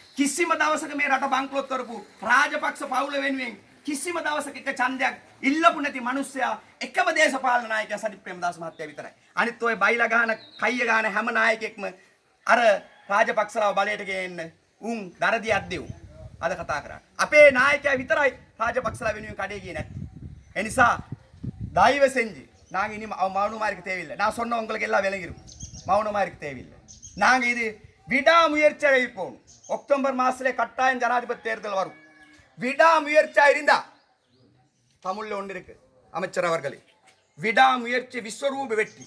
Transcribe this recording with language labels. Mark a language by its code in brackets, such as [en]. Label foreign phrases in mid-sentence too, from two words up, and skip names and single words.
[si] කිසිම දවසක මේ රට බංකොලොත් කරපු රාජපක්ෂ පවුල වෙනුවෙන් කිසිම දවසක එක ඡන්දයක් ඉල්ලපු නැති මිනිස්සයා එකම දේශපාලන නායකයා සජිත් ප්‍රේමදාස මහත්තයා විතරයි. අනිත් ඔය බයිලා ගහන කයිය ගහන හැම නායකයෙක්ම අර රාජපක්ෂලාව බලයට ගේන්න උන් දරදියක් දෙව්. අද කතා කරා. අපේ නායකයා විතරයි රාජපක්ෂලා වෙනුවෙන් කඩේ ගියේ නැත්තේ. ඒ නිසා [ta] தயவு செஞ்சு நாங்க இனி மௌனமா இருக்க தேவையில்லை. நான் சொன்ன உங்களுக்கு எல்லாம் விளங்கிரும். மௌனமா இருக்க தேவையில்லை. நாங்க இது விடாமுயற்சி அழைப்போம். அக்டோபர் மாசத்துல கட்டாயம் ஜனாதிபதி தேர்தல் வரும். விடாமுயற்சியா இருந்தா தமிழ்ல ஒன்று இருக்கு அமைச்சர் அவர்களே, விடாமுயற்சி விஸ்வரூப வெற்றி.